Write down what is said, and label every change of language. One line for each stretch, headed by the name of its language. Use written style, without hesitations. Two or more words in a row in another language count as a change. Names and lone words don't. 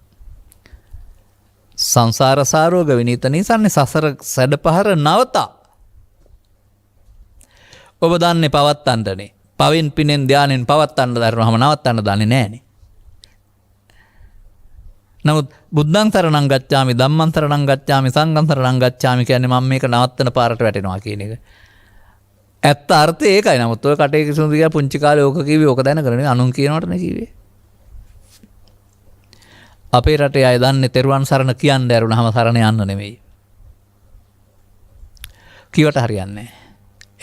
Pali: සංසාර සාරෝග විනීත නිසන්නේ
Sinhala: සසර සැඩපහර නවතා. ඔබ දන්නේ පවත්තන්නනේ. පවෙන් පිනෙන් ධානයෙන් පවත්තන්න දරනවම නවත්තන්න දන්නේ නැහනේ. නමුත්
Pali: බුද්ධං සරණං ගච්ඡාමි, ධම්මං සරණං ගච්ඡාමි, සංඝං සරණං ගච්ඡාමි
Sinhala: කියන්නේ මම මේක නවත්තන පාරට වැටෙනවා කියන එක. ඇත්ත අර්ථය ඒකයි. නමුත් ඔය කටේ කිසුඳු ගියා පුංචි කාලේ ඕක කිව්වේ ඕක දැනගරනේ අනුන් කියනවට නේ කිව්වේ. අපේ රටේ අය දන්නේ තෙරුවන් සරණ කියන්න ඇරුණාම සරණ යන්න නෙමෙයි. කිවට හරියන්නේ නැහැ.